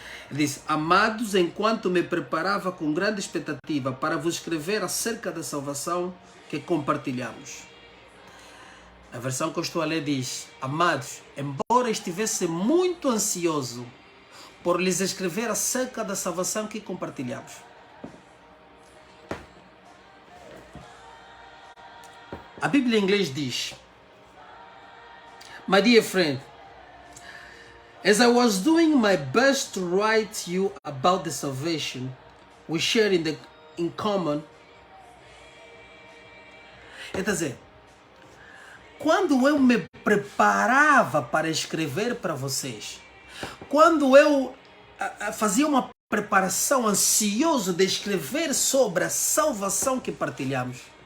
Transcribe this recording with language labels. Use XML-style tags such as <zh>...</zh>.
<pt>Ele diz: amados, enquanto me preparava com grande expectativa para vos escrever acerca da salvação que compartilhamos. A versão que eu estou a ler diz: amados, embora estivesse muito ansioso por lhes escrever acerca da salvação que compartilhamos. A Bíblia em inglês diz:</pt> <en>my dear friend, as I was doing my best to write you about the salvation we share in common.</en> <pt>Quer dizer, quando eu me preparava para escrever para vocês, quando eu fazia uma preparação, ansioso de escrever sobre a salvação que partilhamos.</pt>